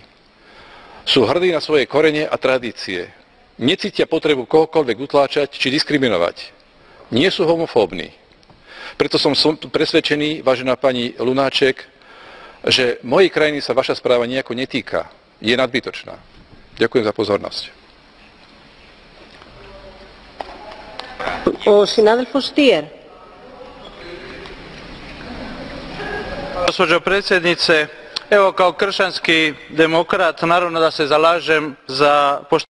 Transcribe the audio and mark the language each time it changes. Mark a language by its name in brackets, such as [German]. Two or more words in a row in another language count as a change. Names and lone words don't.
[Slovak] Sú hrdí na svoje korene a tradície. Necítia potrebu kohokoľvek utláčať či diskriminovať. Nie sú homofóbni. Preto som presvedčený, vážená pani Lunáček, že mojej krajiny sa vaša správa nejako netýka. Je nadbytočná. Ďakujem za pozornosť. [Croatian] Gospođo predsjednice, evo kao kršćanski demokrat naravno da se zalažem za